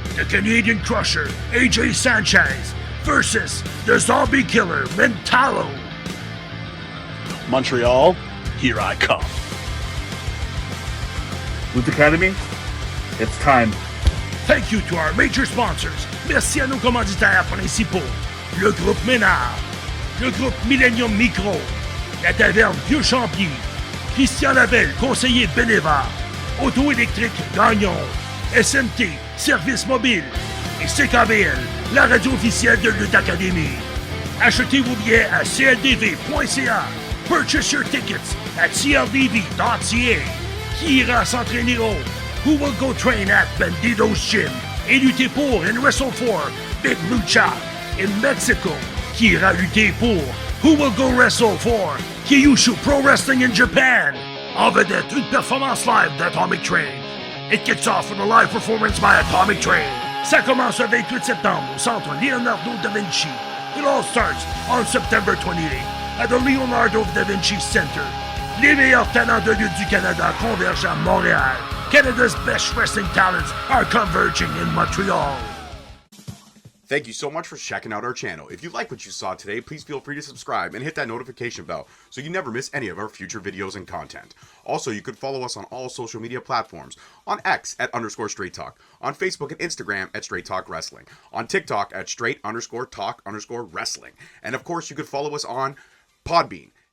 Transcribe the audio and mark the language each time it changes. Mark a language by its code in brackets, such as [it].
[en] The Canadian Crusher, AJ Sanchez versus the Zombie Killer, Mentalo. Montreal, here I come. Lucha Academy, it's time. Thank you to our major sponsors. [fr] Merci à nos commanditaires principaux. Le groupe Ménard, le groupe Millennium Micro, la taverne Vieux Champier, Christian Labelle, conseiller Beneva, Auto électrique Gagnon, SMT, Service mobile et CKBL, la radio officielle de Lutte Academy. Achetez vos billets à cldv.ca. [en] Purchase your tickets at cldv.ca. [fr] Qui ira s'entraîner au? [en] Who will go train at Bandido's Gym [fr] et lutter pour [en] and wrestle for Big Lucha in Mexico? [fr] Qui ira lutter pour? [en] Who will go wrestle for Kyushu Pro Wrestling in Japan? [fr] En vedette, une performance live d'Atomic Train. [en] It kicks off with a live performance by Atomic Train. [fr] Ça commence le 28 septembre au centre Leonardo da Vinci. [en] It all starts on September 28 at the Leonardo da Vinci Center. [fr] Les meilleurs talents de lutte du Canada convergent à Montréal. [en] Canada's best wrestling talents are converging in Montreal. Thank you so much for checking out our channel. If you like what you saw today, please feel free to subscribe and hit that notification bell so you never miss any of our future videos and content. Also, you could follow us on all social media platforms. On X at _Straight Talk. On Facebook and Instagram at Straight Talk Wrestling. On TikTok at Straight_Talk_Wrestling. And of course, you could follow us on Podbean,